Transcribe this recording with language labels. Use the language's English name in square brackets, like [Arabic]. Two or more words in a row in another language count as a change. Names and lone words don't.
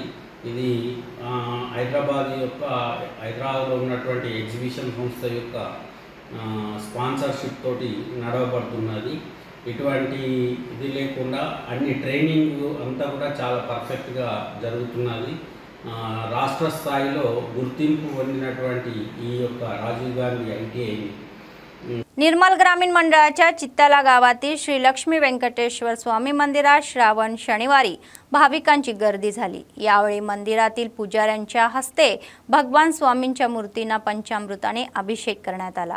[Telugu] ఇది హైదరాబాద్లో ఉన్నటువంటి ఎగ్జిబిషన్ సంస్థ యొక్క స్పాన్సర్షిప్ తోటి నడవబడుతున్నది. ఇటువంటి ఇది లేకుండా అన్ని ట్రైనింగ్ అంతా కూడా చాలా పర్ఫెక్ట్గా జరుగుతున్నది. రాష్ట్ర స్థాయిలో గుర్తింపు పొందినటువంటి ఈ యొక్క राजीव गांधी ITI [Marathi] निर्मल ग्रामीण मंडळाच्या चित्ताला गावातील श्री लक्ष्मी व्यंकटेश्वर स्वामी मंदिरात श्रावण शनिवारी भाविकांची गर्दी झाली। यावेळी मंदिरातील पुजाऱ्यांच्या हस्ते भगवान स्वामींच्या मूर्तींना पंचामृताने अभिषेक करण्यात आला।